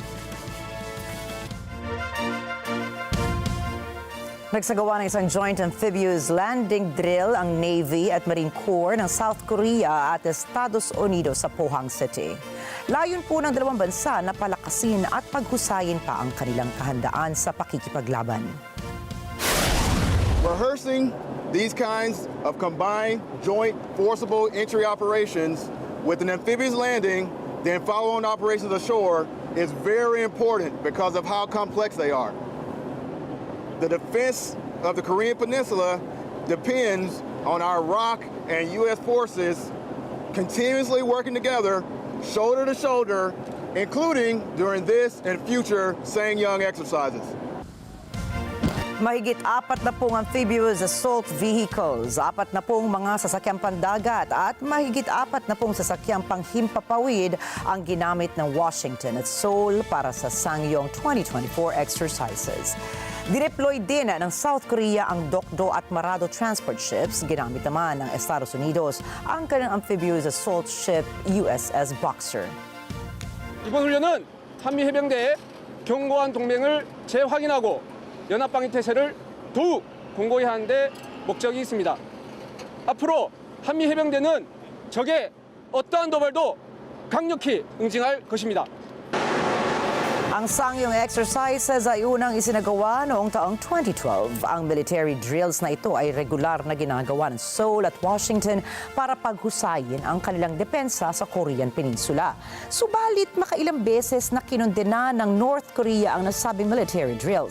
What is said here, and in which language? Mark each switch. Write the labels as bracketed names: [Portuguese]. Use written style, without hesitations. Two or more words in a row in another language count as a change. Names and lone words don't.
[Filipino] Nagsagawa ng isang [English] joint amphibious landing drill [Filipino] ang Navy at Marine Corps ng South Korea at Estados Unidos sa Pohang City. Layon po ng dalawang bansa na palakasin at paghusayin pa ang kanilang kahandaan sa pakikipaglaban. [English] Rehearsing these kinds of combined joint forcible entry operations with an amphibious landing, then follow-on operations ashore is very important because of how complex they are. The defense of the Korean Peninsula depends on our ROC and U.S. forces continuously working together, shoulder to shoulder, including during this and future Sanyang exercises. [Filipino] Mahigit 40 [English] amphibious assault vehicles, [Filipino] 40 mga sasakyang pandagat at mahigit 40 sasakyang panghimpapawid ang ginamit ng Washington at Seoul para sa Sangyong 2024 exercises. Dineploy din ng South Korea ang Dokdo at Marado transport ships. Ginamit naman ng Estados Unidos ang kanilang [English] amphibious assault ship [Filipino] USS Boxer. [Korean] 이번 훈련은 한미 해병대의 견고한 동맹을 재확인하고 연합 방위 태세를 더욱 공고히 하는 데 목적이 있습니다. 앞으로 한미 해병대는 적의 어떠한 도발도 강력히 응징할 것입니다. [Filipino] Ang Sangyong exercises ay unang isinagawa noong taong 2012. Ang [English] military drills [Filipino] na ito ay regular na ginagawa ng Seoul at Washington para paghusayin ang kanilang depensa sa Korean Peninsula. Subalit makailang beses na kinondena ng North Korea ang nasabing [English] military drills.